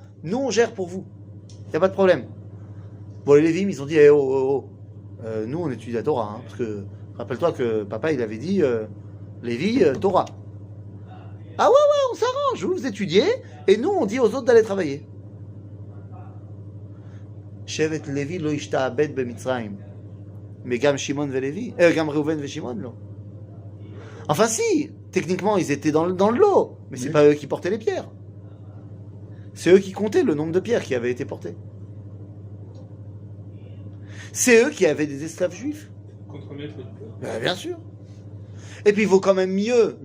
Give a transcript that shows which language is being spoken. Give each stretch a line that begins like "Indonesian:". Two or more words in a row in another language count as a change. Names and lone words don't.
French: Nous, on gère pour vous. Il n'y a pas de problème. Bon, les Lévim, ils ont dit, eh, oh, oh, oh. Nous, on étudie la Torah. Hein, parce que, rappelle-toi que papa, il avait dit, Lévi, Torah. Ah ouais, on s'arrange, vous étudiez, et nous, on dit aux autres d'aller travailler.
Hebrew: שבט לוי לא השתעבד במצרים. Mais גם שמעון ולוי, גם ראובן ושמעון, לא.
French: Enfin si, techniquement, ils étaient dans le lot, mais c'est pas eux qui portaient les pierres. C'est eux qui comptaient le nombre de pierres qui avaient été portées. C'est eux qui avaient des esclaves juifs. Contre-maître du peuple. Ben, bien sûr. Et puis il vaut quand même mieux